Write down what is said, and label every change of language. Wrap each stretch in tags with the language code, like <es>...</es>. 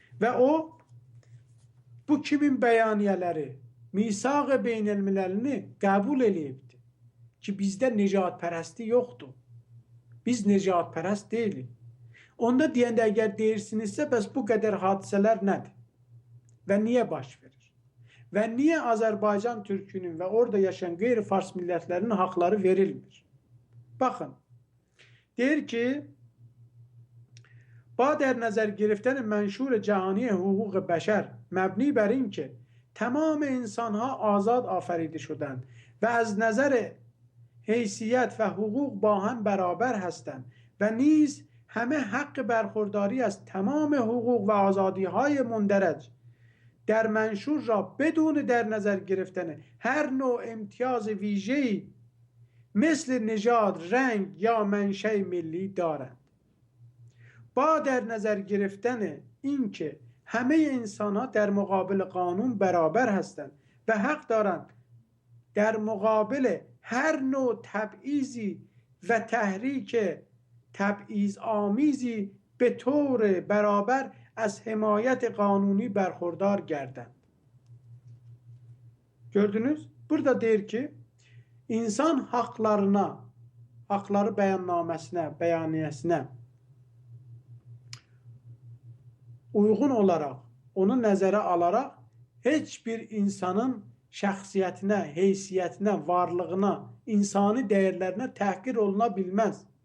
<az>Və o, bu kimin bəyaniyələri, Misaq-ı Beynəlmiləlini qəbul eləyibdir ki, bizdə nicatpərəsti yoxdur. Biz nicatpərəst deyilik. Onda deyəndə əgər deyirsinizsə, bəs bu qədər hadisələr nədir? Və niyə baş verir? Və niyə Azərbaycan türkünün və orada yaşayan qeyri-fars millətlərinin haqları verilmir?</az> <fa>Baxın, deyir ki, با در نظر گرفتن منشور جهانی حقوق بشر مبنی بر این که تمام انسانها آزاد آفریده شدند و از نظر حیثیت و حقوق با هم برابر هستند و نیز همه حق برخورداری از تمام حقوق و آزادی‌های مندرج در منشور را بدون در نظر گرفتن هر نوع امتیاز ویژه‌ای مثل نژاد، رنگ یا منشأ ملی دارند. با در نظر گرفتن اینکه همه انسان‌ها در مقابل قانون برابر هستند و حق دارند در مقابل هر نوع تبعیضی و تحریک تبعیض آمیزی به طور برابر از حمایت قانuni برخوردar گردند.</fa> <az>Gördünüz? Burada deyir ki, insan haqlarına, haqları bəyannaməsinə, bəyaniyəsinə uyğun olaraq, onu nəzərə alaraq heç bir insanın şəxsiyyətinə, heysiyyətinə, varlığına, insani dəyərlərinə təhqir oluna bilməz.</az>